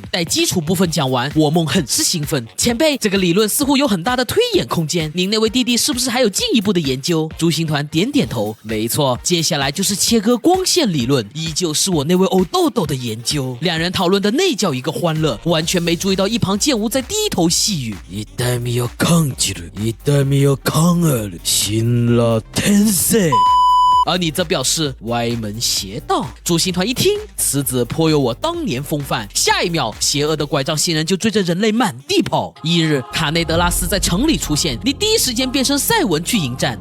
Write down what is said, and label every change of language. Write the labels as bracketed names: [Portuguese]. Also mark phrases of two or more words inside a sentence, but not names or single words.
[Chinese] 待基础部分讲完，我梦很是兴奋，前辈，这个理论似乎有很大的推演空间，您那位弟弟是不是还有进一步的研究？朱星团点点头，没错，接下来就是切割光线理论，依旧是我那位欧豆豆的研究。两人讨论的那叫一个欢乐，完全没注意到一旁剑无在低头细语。 [Japanese] 痛みを感じる、痛みを考える、 [Chinese] 辛辣天性。而你则表示歪门邪道。朱星团一听，此子颇有我当年风范。下一秒，邪恶的拐杖新人就追着人类满地跑。一日，卡内德拉斯在城里出现，你第一时间变身赛文去迎战。